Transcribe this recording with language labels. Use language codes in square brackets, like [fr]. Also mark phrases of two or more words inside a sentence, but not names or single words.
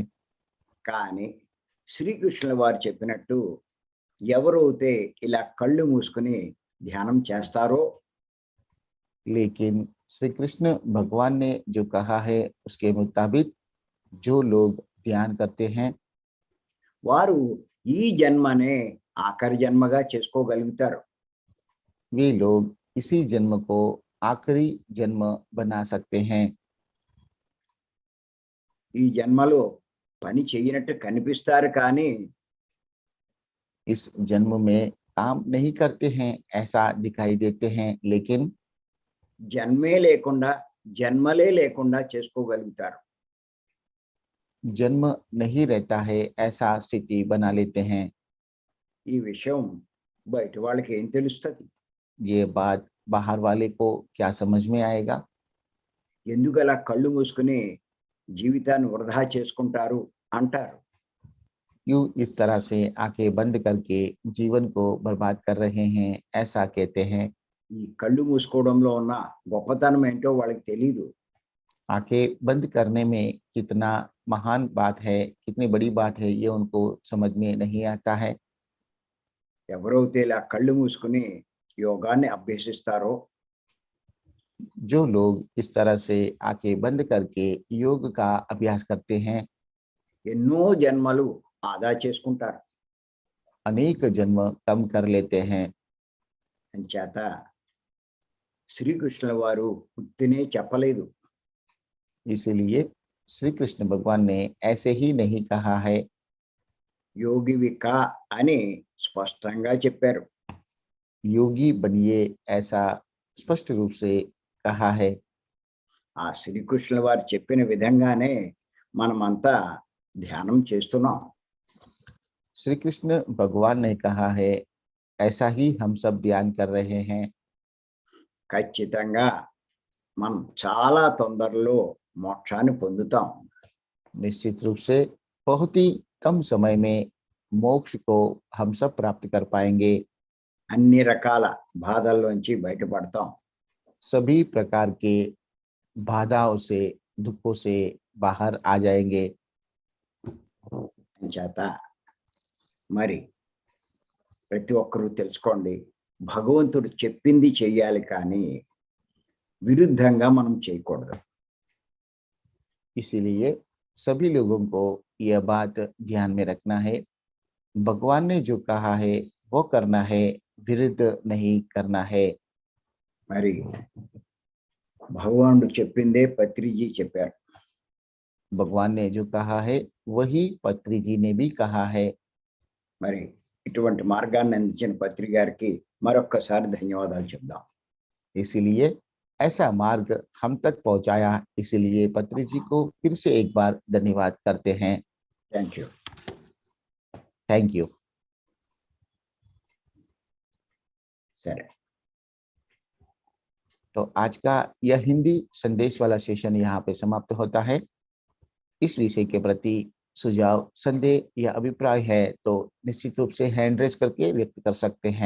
[te] కానీ శ్రీకృష్ణుల వారు చెప్పినట్టు ఎవరైతే ఇలా కళ్ళు మూసుకుని ధ్యానం చేస్తారో [hi] लेकिन श्री कृष्ण भगवान ने जो कहा है उसके मुताबिक जो लोग ध्यान करते हैं [te] వారు ఈ జన్మనే ఆఖరి జన్మగా చేసుకోగలుగుతారు. [hi] वे लोग इसी जन्म को आखिरी जन्म बना सकते हैं। [te] ఈ జన్మలో పని చేయనట్టు కనిపిస్తారు కానీ [hi] इस जन्म में काम नहीं करते हैं ऐसा दिखाई देते हैं, लेकिन [te] జన్మలే లేకుండా చేసుకోగలుగుతారు. [hi] जन्म नहीं रहता है ऐसा स्थिति बना लेते हैं। [te] ఈ విషయం బయట వాళ్ళకి ఏం తెలుస్తుంది? [hi] ये बात बाहर वाले को क्या समझ में आएगा? [te] ఎందుకు అలా కళ్ళు మూసుకుని జీవితాన్ని వృధా చేసుకుంటారు అంటారు. [hi] क्यों इस तरह से आंखें बंद करके जीवन को बर्बाद कर रहे हैं ऐसा कहते हैं। [te] ఈ కళ్ళు మూసుకోవడంలో ఉన్న గొప్పతనం ఏంటో వాళ్ళకి తెలీదు. [hi] आंखें बंद करने में कितना महान बात है, कितनी बड़ी बात है, ये उनको समझ में नहीं आता है। [te] ఎవరైతే ఇలా కళ్ళు మూసుకుని యోగాన్ని అభ్యసిస్తారో [hi] जो लोग इस तरह से आंखें बंद करके योग का अभ्यास करते हैं [te] ఎన్నో జన్మలు ఆదా చేసుకుంటారు. [hi] अनेक जन्म कम कर लेते हैं। [te] అంచేత శ్రీకృష్ణుల వారు ఉత్తినే చెప్పలేదు. [hi] इसलिए श्री कृष्ण भगवान ने ऐसे ही नहीं कहा है, [te] యోగివి కా అని స్పష్టంగా చెప్పారు. [hi] योगी बनिए ऐसा स्पष्ट रूप से कहा है। [te] ఆ శ్రీకృష్ణుల వారు చెప్పిన విధంగానే మనమంతా ధ్యానం చేస్తున్నాం. [hi] श्री कृष्ण भगवान ने कहा है, ऐसा ही हम सब ध्यान कर रहे हैं। [te] ఖచ్చితంగా మనం చాలా తొందరలో మోక్షాన్ని పొందుతాం. [hi] निश्चित रूप से बहुत ही कम समय में मोक्ष को हम सब प्राप्त कर पाएंगे। [te] అన్ని రకాల బాధల్లోంచి బయటపడతాం. [hi] सभी प्रकार के बाधाओं से, दुखों से बाहर आ जाएंगे। [te] అంచేత మరి ప్రతి ఒక్కరూ తెలుసుకోండి, భగవంతుడు చెప్పింది చెయ్యాలి కానీ విరుద్ధంగా మనం చేయకూడదు. [hi] इसीलिए सभी लोगों को यह बात ध्यान में रखना है, भगवान ने जो कहा है वो करना है, विरुद्ध नहीं करना है। [te] మరి భగవానుడు చెప్పిందే పత్రిజీ చెప్పారు. [hi] भगवान ने जो कहा है वही पत्री जी ने भी कहा है। [te] మరి ఇటువంటి మార్గాన్ని అందించిన పత్రి గారికి మరొక్కసారి ధన్యవాదాలు చెప్దాం. [hi] इसीलिए ऐसा मार्ग हम तक पहुंचाया, इसीलिए पत्री जी को फिर से एक बार धन्यवाद करते हैं। [en] Thank you. Thank you. [te] సరే, [hi] तो आज का यह हिंदी संदेश वाला सेशन यहाँ पे समाप्त होता है। इस विषय के प्रति सुझाव, संदेह या अभिप्राय है तो निश्चित रूप से [en] hand raise [hi] करके व्यक्त कर सकते हैं।